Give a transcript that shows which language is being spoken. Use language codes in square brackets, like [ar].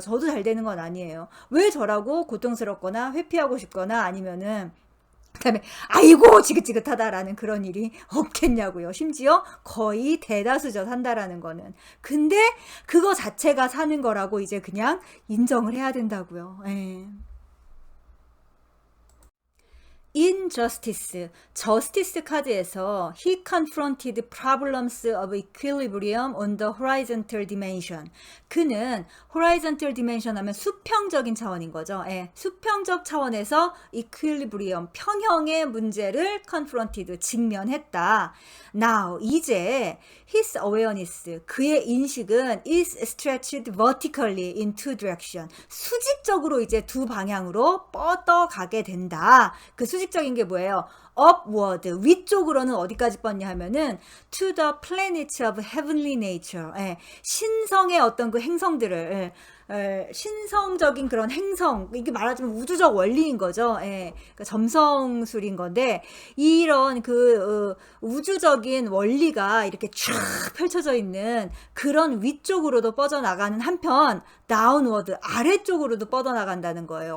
[ko] 저도 잘 되는 건 아니에요. 왜 저라고 고통스럽거나 회피하고 싶거나 아니면은 그다음에 아이고 지긋지긋하다라는 그런 일이 없겠냐고요. 심지어 거의 대다수죠. 산다라는 거는. 근데 그거 자체가 사는 거라고 이제 그냥 인정을 해야 된다고요. 예. [en] In Justice, [ko] 저스티스 카드에서 [en] he confronted problems of equilibrium on the horizontal dimension. [ko] 그는 horizontal dimension 하면 수평적인 차원인 거죠. 예, 수평적 차원에서 equilibrium, 평형의 문제를 confronted, 직면했다. [en] Now, 이제 his awareness, [ko] 그의 인식은 [en] is stretched vertically in two direction. [ko] 수직적으로 이제 두 방향으로 뻗어가게 된다. 그 수직적인 게 뭐예요? [en] upward [ko] 위쪽으로는 어디까지 뻗냐 하면은 [en] to the planets of heavenly nature. [ko] 예, 신성의 어떤 그 행성들을 신성적인 그런 행성, 이게 말하자면 우주적 원리인 거죠. 예, 그러니까 점성술인 건데 이런 그 우주적인 원리가 이렇게 쫙 펼쳐져 있는 그런 위쪽으로도 뻗어나가는 한편 downward 아래쪽으로도 뻗어나간다는 거예요.